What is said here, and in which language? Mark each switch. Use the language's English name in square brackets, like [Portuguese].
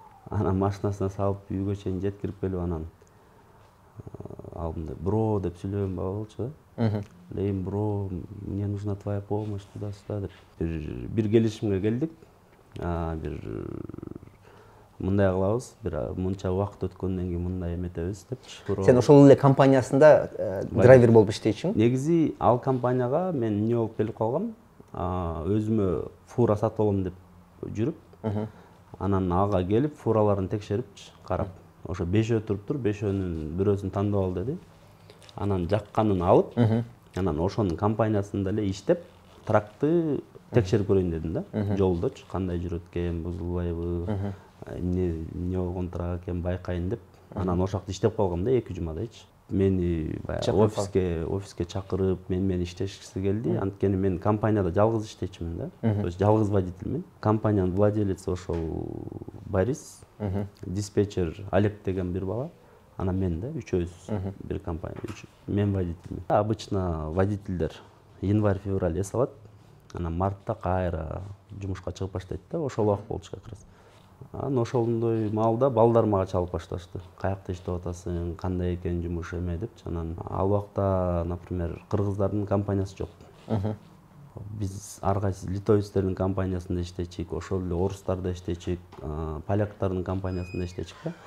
[Kyrgyz] Анан машинасына салып үйгө чейин жеткирип келип анан алдымда бро деп сүйлөгөн болчу да. [Russian] Лейм бро, мне нужна твоя помощь туда-сюда [Kyrgyz] деп. Бир келишимге келдик. Бир мындай кылабыз, бир мынча убакыт өткөндөн кийин мындай эметебиз депчи. Сен ошол эле компаниясында драйвер болуп иштейчиң? Негизи ал компанияга мен эмне болуп келип калгам? Өзүмө фура сатып алам деп жүрүп, анан ага келип фураларын текшерип, карап, ошо 5 туруптур, 5-өнүн бирөөсүн тандап ал деди. Анан жакканын алып, анан ошонун компаниясында эле иштеп, тракты текшерип көрөйүн дедим да. Жолдочу кандай жүрөт экен, бузулбайбы, эмне болгон трак экен байкайын деп. Анан ошол жакта иштеп калгам да 2 жумадайчы. Мени баягы офиске чакырып, менен иштешкиси келди. Анткени мен компанияда жалгыз иштечүмүн да. [Russian] То есть [Kyrgyz] жалгыз водительмин. Компаниянын владелици ошол Борис, диспетчер Олег деген бир бала. Анан мен да үчөөбүз бир компания. Мен водительмин. [Russian] Обычно [Kyrgyz] водительдер январь-февраль эс алат. Анан мартта кайра жумушка чыгып баштайт да. Ошол убакыт болчу [Russian] как раз. [Kyrgyz] Анан ошондой маалда балдар мага чалып башташты. Каякта иштеп атасың, кандай экен жумуш эме депчи. Анан ал убакта, [Russian] например, [Kyrgyz] кыргыздардын компаниясы жок. Биз ар кайсы литовецтердин компаниясында иштечик, ошол эле орустарда иштечик, поляктардын компаниясында иштечик да.